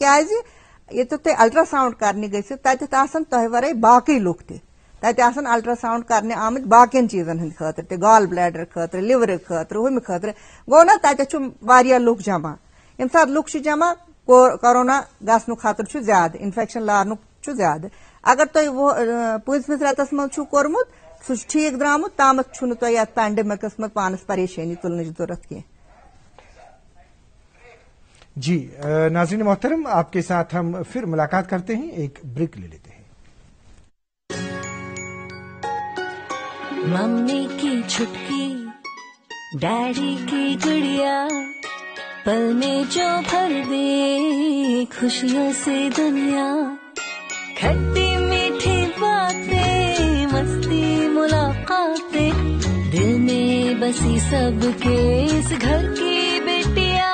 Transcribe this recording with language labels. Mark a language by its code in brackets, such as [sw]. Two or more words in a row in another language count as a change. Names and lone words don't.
[ks] کیٛازِ ییٚتیُک تُہۍ الٹرا ساؤنڈ کرنہِ گٔژھِو تتٮ۪تھ آسن تۄہہِ ورٲے باقٕے لُکھ تہِ تتہِ آسن الٹرا ساؤنڈ کرنہِ آمٕتۍ باقین چیٖزن ہٕنٛدِ خٲطرٕ تہِ [en] gall bladder [ks] خٲطرٕ لِورٕ خٲطرٕ ہُمہِ خٲطرٕ گوٚو نا تتٮ۪تھ چھُ واریاہ لُکھ جمع ییٚمہِ ساتہٕ لُکھ چھِ جمع کورونا گژھنُک خطرٕ چھُ زیادٕ انفیکشن لارنُک چھُ زیادٕ اگر تُہۍ 5مِس رٮ۪تس منٛز چھُو کوٚرمُت سُہ چھُ ٹھیٖک درٛامُت تامتھ چھُنہٕ تۄہہِ یتھ پینڈمکس منٛز پانس پریشٲنی تُلنٕچ ضروٗرت کینٛہہ. [ur] جی ناظرین محترم آپ کے ساتھ ہم پھر ملاقات کرتے ہیں ایک بریک لے لیتے ہیں. ممی کی چھٹکی ڈیڈی کی گڑیا پل میں جو بھر دے خوشیوں سے دنیا کھٹی میٹھی باتیں مستی ملاقاتیں دل میں بسی سب کے اس گھر کی بیٹیاں